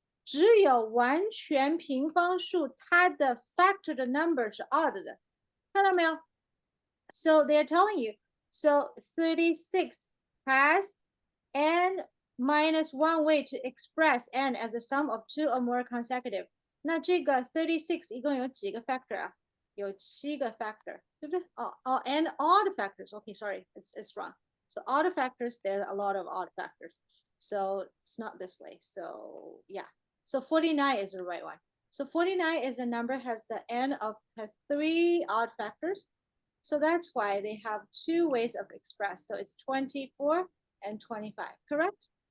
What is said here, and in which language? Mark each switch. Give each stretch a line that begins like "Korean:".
Chinese: 只有完全平方数，它的 factor 的 number 是 odd 的。看到没有？
English: So they're telling you, so 36 has n minus 1 way to express n as a sum of 2 or more consecutive.
Chinese: 那这个 36 一共有几个 factor 啊？有7个 factor， 对不对？
English: and odd factors. Okay, sorry, it's wrong. So odd factors, there are a lot of odd factors. So it's not this way. So yeah. So 49 is the right one. So 49 is a number has the n of 3 odd factors. So that's why they have 2 ways of express. So it's 24 and 25, correct?